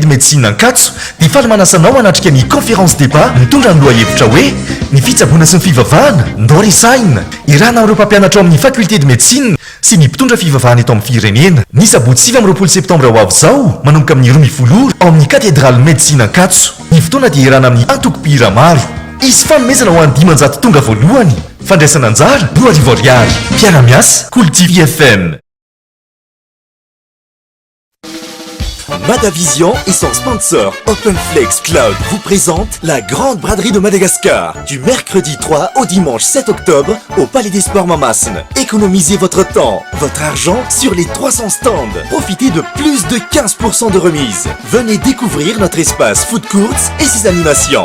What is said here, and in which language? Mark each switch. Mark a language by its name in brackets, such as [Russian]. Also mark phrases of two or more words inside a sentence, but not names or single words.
[Malagasy] médecine ankatso dia faly manasanao anatrika ny [French] conférence débat [Malagasy] mitondra ny loha hevitra hoe ny fitsaboana sy ny fivavahana ndao resaina irana amin'ireo mpampianatra ao amin'ny [French] faculté de médecine [Malagasy] sy ny mpitondra fivavahana eto amin'ny firenena ny sabotsy 9 septambra ho avy izao manomboka amin'ny 20 ao amin'ny [French] cathédrale médecine [Malagasy] ankatso ny fotoana dia irana amin'ny antoko-pihira maro izy fanomezana ho an'ny 500 tonga voalohany fandraisana anjara 2 ariary mpiara-miasa Cultive FM. [French] Madavision et son sponsor OpenFlex Cloud vous présente la grande braderie de Madagascar du mercredi 3 au dimanche 7 octobre au Palais des Sports Mamassen. Économisez votre temps, votre argent sur les 300 stands. Profitez de plus de 15% de remise. Venez découvrir notre espace Food Courts et ses animations.